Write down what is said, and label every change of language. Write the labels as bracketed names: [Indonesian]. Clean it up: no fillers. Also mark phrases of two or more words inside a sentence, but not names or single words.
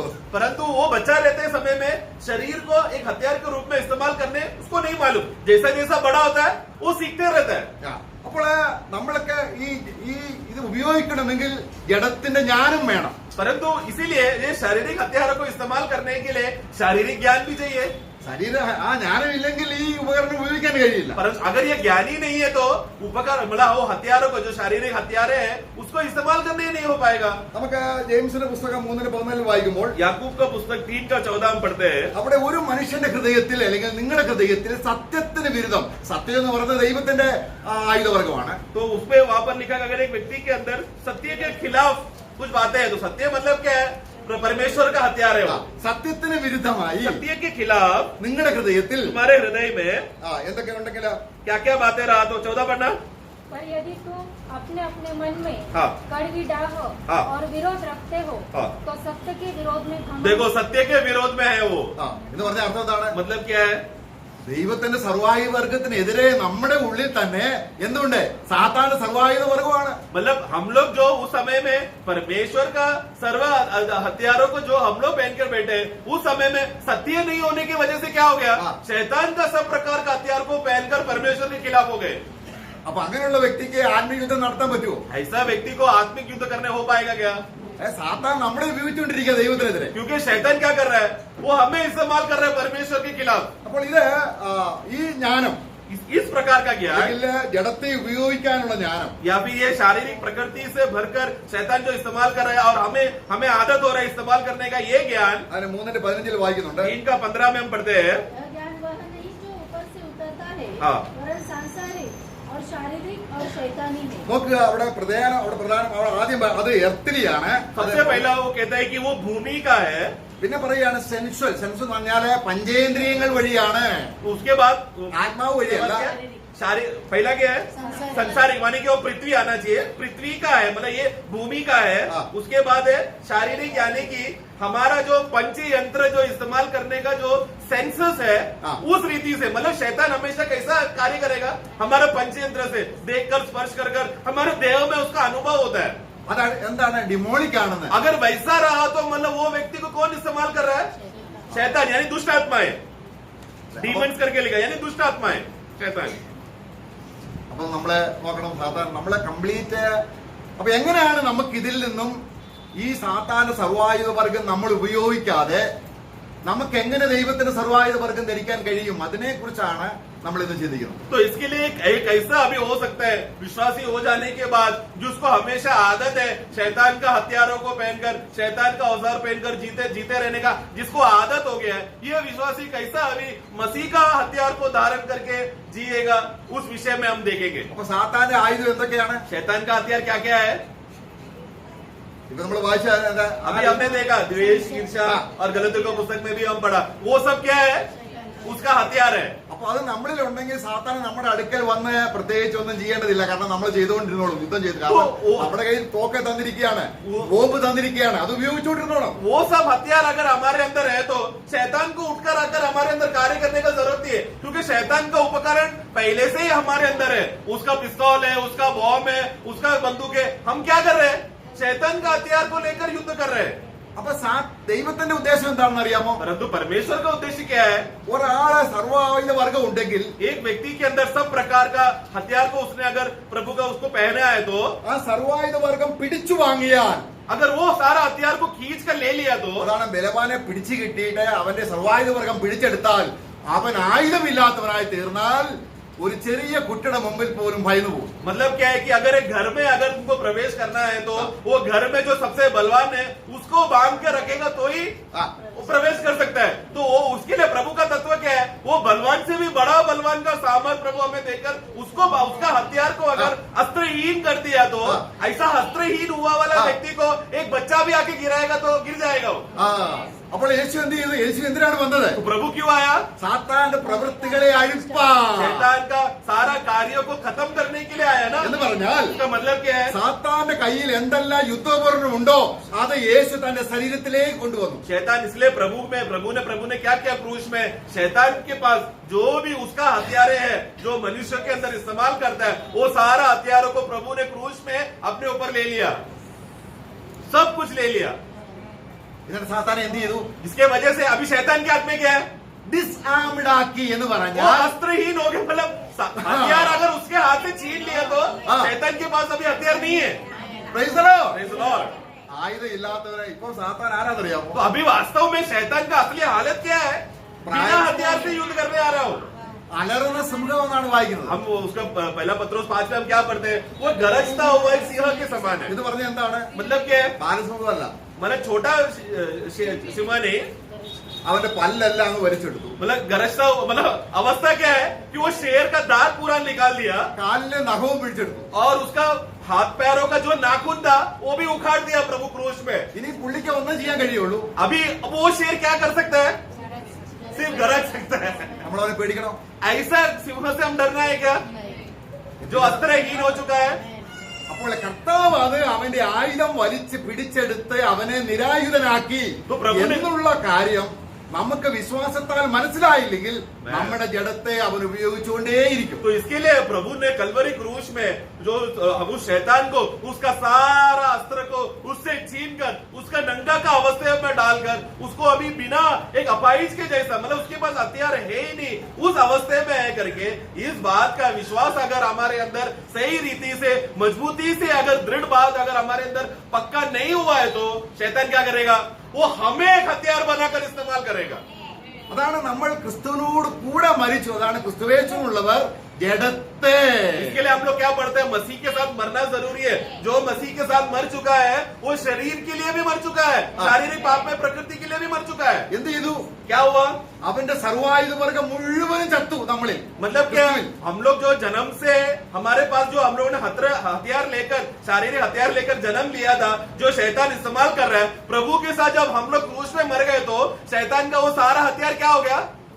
[Hindi] परंतु वो बच्चा रहते समय में शरीर को एक हथियार के रूप में इस्तेमाल करने उसको नहीं मालूम, जैसा जैसा बड़ा होता है वो सीखते रहता है। [Malayalam] അപ്പോൾ നമ്മളൊക്കെ ഇത് ഉപയോഗിക്കണമെങ്കിൽ ജഡത്തിന്റെ ജ്ഞാനം വേണം. [Hindi] परंतु इसीलिए ये शारीरिक हथियारों को इस्तेमाल करने के लिए शारीरिक ज्ञान भी चाहिए। [Malayalam] ശരീര ആ ജ്ഞാനം ഇല്ലെങ്കിൽ ഈ ഉപകരണം ഉപയോഗിക്കാൻ കഴിയില്ല. [Hindi] परंतु अगर ये ज्ञान ही नहीं है तो उपकार मतलब वो हथियारों को, जो शारीरिक हथियार है, उसको इस्तेमाल करने ही नहीं हो पाएगा। [Malayalam] നമുക്ക് ജെയിംസിന്റെ പുസ്തകം 3:14 വായിക്കുമ്പോൾ [Hindi] याकूब का पुस्तक 3:14 हम पढ़ते हैं। [Malayalam] അവിടെ ഒരു മനുഷ്യന്റെ ഹൃദയത്തിൽ അല്ലെങ്കിൽ നിങ്ങളുടെ ഹൃദയത്തിൽ സത്യത്തിന് വിരുദ്ധം, സത്യം എന്ന് പറയുന്നത് ദൈവത്തിന്റെ ആയുധവർഗമാണ്. [Hindi] तो उसपे वहां पर लिखा, अगर एक व्यक्ति के अंदर सत्य के खिलाफ कुछ बातें हैं, तो सत्य मतलब क्या है? परमेश्वर का हथियार है वो। [Malayalam] സത്യത്തിന് വിരുദ്ധമായി [Hindi] सत्य के खिलाफ [Malayalam] നിങ്ങളുടെ ഹൃദയത്തിൽ [Hindi] तुम्हारे हृदय में [Malayalam] എന്തൊക്കെ ഉണ്ടെങ്കിൽ [Hindi] क्या क्या बातें रहा? तो 14 पढ़ना। पर यदि तुम अपने अपने मन में हाँ। कड़वी डाह हाँ। और विरोध रखते हो, हाँ। तो सत्य के विरोध में घमंड। देखो, सत्य के विरोध में है वो। [Malayalam] എന്ന് പറഞ്ഞ അർത്ഥം എന്താണ്? [Hindi] मतलब क्या है? [Malayalam] ദൈവത്തിന്റെ സർവായുധ വർഗത്തിനെതിരെ നമ്മുടെ ഉള്ളിൽ തന്നെ എന്തുണ്ട്? സാത്താന്റെ സർവായുധ വർഗമാണ്. [Hindi] मतलब हम लोग जो उस समय में परमेश्वर का सर्व हथियारों को जो हम लोग पहनकर बैठे, उस समय में सत्य नहीं होने की वजह से क्या हो गया? शैतान का सब प्रकार का हथियार को पहनकर परमेश्वर के खिलाफ हो गए। [Malayalam] അപ്പൊ അങ്ങനെയുള്ള വ്യക്തിക്ക് ആത്മീയ യുദ്ധം നടത്താൻ പറ്റുമോ? [Hindi] ऐसा व्यक्ति को आत्मिक युद्ध करने हो पाएगा क्या? [Malayalam] സാത്താൻ നമ്മളെ ഉപയോഗിച്ചുകൊണ്ടിരിക്കുക ദൈവത്തിനെതിരെ. [Hindi] क्योंकि शैतान क्या कर रहा है? वो हमें इस्तेमाल कर रहा है परमेश्वर के खिलाफ। [Malayalam] അപ്പോൾ ഇത് ഈ ജ്ഞാനം, [Hindi] इस प्रकार का ज्ञान, [Malayalam] അല്ലെങ്കിൽ ജഡത്തെ ഉപയോഗിക്കാനുള്ള ജ്ഞാനം, [Hindi] या फिर ये शारीरिक प्रकृति से भरकर शैतान जो इस्तेमाल कर रहा है और हमें आदत हो रहा है इस्तेमाल करने का, ये ज्ञान [Malayalam] അതിന് 3:15 വായിക്കുന്നുണ്ട്. [Hindi] 3:15 में हम पढ़ते हैं। यह ज्ञान वह नहीं जो ऊपर से उतरता है, हाँ। वरन सांसारिक और शारीरिक और शैतानी है। [Malayalam] നോക്കുക, അവിടെ പ്രധാനം ആദ്യം അത് എർത്തിലിയാണ്. [Hindi] सबसे पहला वो कहता है कि वो भूमि का है, [Malayalam] പിന്നെ പറയുകയാണ് സെൻസ്വൽ എന്ന് പറഞ്ഞാല് പഞ്ചേന്ദ്രിയങ്ങൾ വഴിയാണ്, [Hindi] उसके बाद [Malayalam] ആത്മാവ് വഴിയല്ല, [Hindi] पहला क्या है? संसारिक। संसारिक, मानी कि वो पृथ्वी आना चाहिए, पृथ्वी का है, मतलब ये भूमि का है। हाँ। उसके बाद है शारीरिक, यानी कि हमारा जो पंच यंत्र जो इस्तेमाल करने का जो सेंसस है, हाँ। उस रीति से, मतलब शैतान हमेशा कैसा कार्य करेगा? हमारा पंच यंत्र से देखकर स्पर्श कर हमारे देह में उसका अनुभव होता है। [Malayalam] അതാണ് എന്താണ് ഡിമോണിക് ആണെന്ന്. [Hindi] अगर वैसा रहा तो मतलब वो व्यक्ति को कौन इस्तेमाल कर रहा है? शैतान, यानी दुष्ट आत्माएं, डीमंस करके लिखा, यानी दुष्ट आत्माएं, शैतान। [Malayalam] അപ്പൊ നമ്മളെ നോക്കണം, സാധാരണ നമ്മളെ കംപ്ലീറ്റ്. അപ്പൊ എങ്ങനെയാണ് നമുക്ക് ഇതിൽ നിന്നും ഈ സാത്താന്റെ സർവായുധ വർഗം നമ്മൾ ഉപയോഗിക്കാതെ നമുക്ക് എങ്ങനെ ദൈവത്തിന്റെ സർവായുധ വർഗം ധരിക്കാൻ കഴിയും? അതിനെ കുറിച്ചാണ് നമ്മൾ ഇന്ന് ചിന്തിക്കുന്നത്. [Hindi] तो इसके लिए एक ऐसा अभी हो सकता है, विश्वासी हो जाने के बाद जिसको हमेशा आदत है शैतान का हथियारों को पहनकर, शैतान का औजार पहनकर जीते रहने का, जिसको आदत हो गया है, ये विश्वासी कैसा अभी मसीह का हथियार को धारण करके जिएगा, उस विषय में हम देखेंगे। [Malayalam] അപ്പൊ സാത്താന്റെ ആയുധം എന്തൊക്കെയാണ്? [Hindi] शैतान का हथियार क्या क्या है? [Malayalam] ഇപ്പൊ നമ്മൾ വായിച്ച [Hindi] अभी हमने देखा द्वेष, ईर्ष्या, और गलतियों का पुस्तक में भी हम पढ़ा, वो सब क्या है? उसका हथियार है। [Malayalam] അപ്പൊ അത് നമ്മളിൽ ഉണ്ടെങ്കിൽ സാത്താൻ നമ്മുടെ അടുക്കൽ വന്ന് പ്രത്യേകിച്ച് ഒന്നും ചെയ്യേണ്ടതില്ല. കാരണം നമ്മൾ ചെയ്തുകൊണ്ടിരുന്നോളും, യുദ്ധം ചെയ്ത്. കാരണം നമ്മുടെ കയ്യിൽ തോക്ക് തന്നിരിക്കുകയാണ്, ബോംബ് തന്നിരിക്കുകയാണ്, അത് ഉപയോഗിച്ചുകൊണ്ടിരുന്നോളും. [Hindi] वो सब हथियार अगर हमारे अंदर है तो शैतान को उठकर आकर हमारे अंदर कार्य करने का जरूरत नहीं है, क्योंकि शैतान का उपकरण पहले से ही हमारे अंदर है। उसका पिस्तौल है, उसका बॉम्ब है, उसका बंदूक है। हम क्या कर रहे हैं? शैतान का हथियार को लेकर युद्ध कर रहे हैं। [Malayalam] അപ്പൊ ദൈവത്തിന്റെ ഉദ്ദേശം എന്താണെന്ന് അറിയാമോ? [Hindi] परंतु परमेश्वर का उद्देश्य क्या है? [Malayalam] ഒരാളെ സർവായുധ വർഗം ഉണ്ടെങ്കിൽ [Hindi] एक व्यक्ति के अंदर सब प्रकार का हथियार को उसने अगर प्रभु का उसको पहना है तो, [Malayalam] ആ സർവായുധ വർഗം പിടിച്ചു വാങ്ങിയാൽ, [Hindi] अगर वो सारा हथियार को खींच कर ले लिया तो, [Malayalam] അതാണ് ബലവാനെ പിടിച്ചു കിട്ടിയിട്ട് അവന്റെ സർവായുധ വർഗം പിടിച്ചെടുത്താൽ അവൻ ആയുധമില്ലാത്തവനായി തീർന്നാൽ ഒരു ചെറിയ കുട്ടിയുടെ മുമ്പിൽ പോലും ഭയന്നു പോകും. [Hindi] मतलब क्या है कि अगर एक घर में अगर तुमको प्रवेश करना है तो वो घर में जो सबसे बलवान है उसको बांध के रखेगा तो ही वो प्रवेश कर सकता है। तो वो उसके लिए प्रभु का तत्व क्या है? वो बलवान से भी बड़ा बलवान का सामर्थ प्रभु हमें देकर उसको उसका हथियार को अगर अस्त्रहीन कर दिया तो, ऐसा अस्त्रहीन हुआ वाला व्यक्ति को एक बच्चा भी आके गिराएगा तो गिर जाएगा वो। [Malayalam] അപ്പോൾ യേശു എന്ത് ചെയ്തു? യേശു എന്തിനാണ് വന്നത്? [Hindi] तो प्रभु क्यों आया? [Malayalam] സാത്താന്റെ പ്രവൃത്തികളെ അഴിപ്പാൻ. [Hindi] शैतान का सारा कार्यों को खत्म करने के लिए आया ना। [Malayalam] എന്ന് പറഞ്ഞാൽ [Hindi] इसका मतलब क्या है? [Malayalam] സാത്താന്റെ കയ്യിൽ എന്തെല്ലാം യുദ്ധോപകരണം ഉണ്ടോ അത് യേശു തന്റെ ശരീരത്തിലേക്ക് കൊണ്ടുവന്നു. [Hindi] शैतान, इसलिए प्रभु ने क्या किया क्रूस में? शैतान के पास जो भी उसका हथियार है जो मनुष्य के अंदर इस्तेमाल करता है, वो सारा हथियारों को प्रभु ने क्रूस में अपने ऊपर ले लिया, सब कुछ ले लिया। [Malayalam] എന്നിട്ട് സാത്താൻ എന്ത് ചെയ്തു? [Hindi] इसके वजह से अभी शैतान के हाथ में क्या है? [Malayalam] ഡിസ്ആംഡ് ആക്കി എന്ന് [Hindi] वो [Malayalam] പറഞ്ഞാൽ [Hindi] अस्त्रहीन हो गया। मतलब हथियार अगर उसके हाथ से छीन लिया तो हाँ। शैतान के पास अभी हथियार नहीं है। [English] Praise the Lord. Praise the Lord। [Malayalam] ആയുധം ഇല്ലാത്തവരെ ഇപ്പൊ സാത്താൻ ആരാന്നറിയാമോ? [Hindi] तो अभी वास्तव में शैतान का असली हालत क्या है? बिना हथियार से युद्ध करने आ रहा हो। [Malayalam] അലറുന്ന സിംഹം എന്നാണ് വായിക്കുന്നത്. [Hindi] हम उसका पहला पत्रोस 5 में हम क्या पढ़ते हैं? वो गरजता हुआ एक सिंह के समान है। [Malayalam] ഇത് പറഞ്ഞ എന്താണ്? [Hindi] मतलब क्या है? [Malayalam] ബാലസിംഹമല്ല, [Hindi] मतलब छोटा सिंह नहीं, [Malayalam] അവന്റെ പല്ലെല്ലാം അങ്ങ് വലിച്ചെടുത്തു, [Hindi] मतलब गरजता हुआ, मतलब अवस्था क्या है कि वो शेर का दांत पूरा निकाल दिया [Malayalam] കാലിലെ നഖവും പിടിച്ചെടുത്തു. [Hindi] और उसका हाथ पैरों का जो नाखून था वो भी उखाड़ दिया प्रभु क्रूस में। [Malayalam] ഇനി പുള്ളിക്ക് ഒന്നും ചെയ്യാൻ കഴിയുള്ളൂ, [Hindi] अभी वो शेर क्या कर सकता है? सिर्फ गरज सकता है। [Malayalam] നമ്മളവനെ പേടിക്കണം. [Hindi] ऐसा सिंह से हम डरना है क्या? जो अस्त्रहीन हो चुका है। [Malayalam] അപ്പോൾ കർത്താവ് അത് അവന്റെ ആയുധം വലിച്ച് പിടിച്ചെടുത്ത് അവനെ നിരായുധനാക്കി [Hindi] तो प्रभु ने [Malayalam] എന്നുള്ള കാര്യം നമുക്ക് വിശ്വാസത്താൽ മനസ്സിലായില്ലെങ്കിൽ നമ്മുടെ ജഡത്തെ അവൻ ഉപയോഗിച്ചുകൊണ്ടേയിരിക്കും. [Hindi] तो इसके लिए प्रभु ने कलवरी क्रूस में जो उस शैतान को उसका सारा अस्त्र को उससे छीनकर उसका नंगा का अवस्था में डालकर उसको अभी बिना एक अपाहिज के जैसा, मतलब उसके पास हथियार है ही नहीं, उस अवस्थे में है करके इस बात का विश्वास अगर हमारे अंदर सही रीति से मजबूती से अगर दृढ़ बात अगर हमारे अंदर पक्का नहीं हुआ है तो शैतान क्या करेगा? वो हमें एक हथियार बनाकर इस्तेमाल करेगा। [Malayalam] അതാണ് നമ്മൾ ക്രിസ്തുവിനോട് കൂടെ മരിച്ചു, അതാണ് ക്രിസ്തുവേശുള്ളവർ ജഡത്തെ. [Hindi] इसके लिए हम लोग क्या पढ़ते हैं? मसीह के साथ मरना जरूरी है। जो मसीह के साथ मर चुका है वो शरीर के लिए भी मर चुका है, शारीरिक पाप में प्रकृति के लिए भी मर चुका है। [Malayalam] എന്ത് ചെയ്തു? [Hindi] क्या हुआ? [Malayalam] അവന്റെ സർവായുധ വർഗം മുഴുവനും ചത്തു നമ്മളിൽ. [Hindi] मतलब क्या? हम लोग जो जन्म से हमारे पास जो हम लोगों ने हथियार लेकर, शारीरिक हथियार लेकर जन्म लिया था, जो शैतान इस्तेमाल कर रहा है, प्रभु के साथ जब हम लोग क्रूस में मर गए तो शैतान का वो सारा हथियार क्या हो गया?